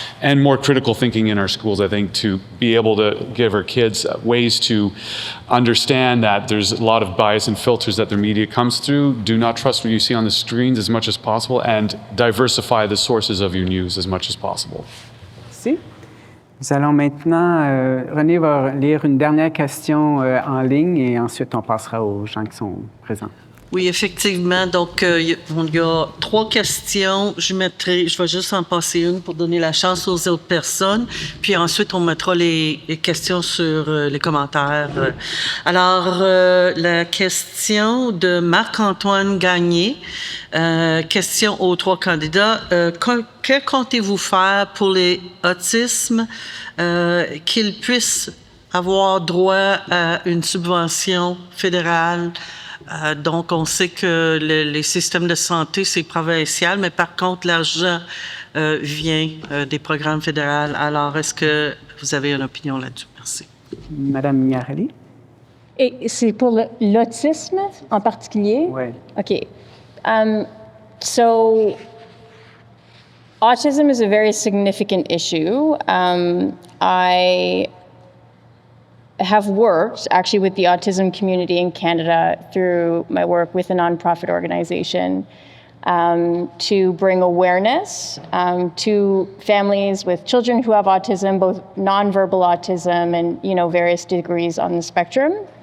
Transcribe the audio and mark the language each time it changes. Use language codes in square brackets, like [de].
[en] and more critical thinking in our schools, I think, to be able to give our kids ways to understand that there's a lot of bias and filters that their media comes through. Do not trust what you see on the screens as much as possible, and diversify the sources of your news as much as possible. [fr] Merci. Nous allons maintenant, René va lire une dernière question en ligne et ensuite on passera aux gens qui sont présents. Oui, effectivement. Donc, il y a 3 questions. Je vais juste en passer une pour donner la chance aux autres personnes. Puis ensuite, on mettra les questions sur les commentaires. Alors, la question de Marc-Antoine Gagné. Question aux 3 candidats. Que comptez-vous faire pour les autismes qu'ils puissent avoir droit à une subvention fédérale? Donc, on sait que les systèmes de santé, c'est provincial, mais par contre, l'argent vient des programmes fédéraux. Alors, est-ce que vous avez une opinion là-dessus? Merci. Madame Mignarelli? Et c'est pour l'autisme en particulier? Oui. OK. [en] So, autism is a very significant issue. I have worked actually with the autism community in Canada through my work with a nonprofit organization to bring awareness to families with children who have autism, both nonverbal autism and, various degrees on the spectrum.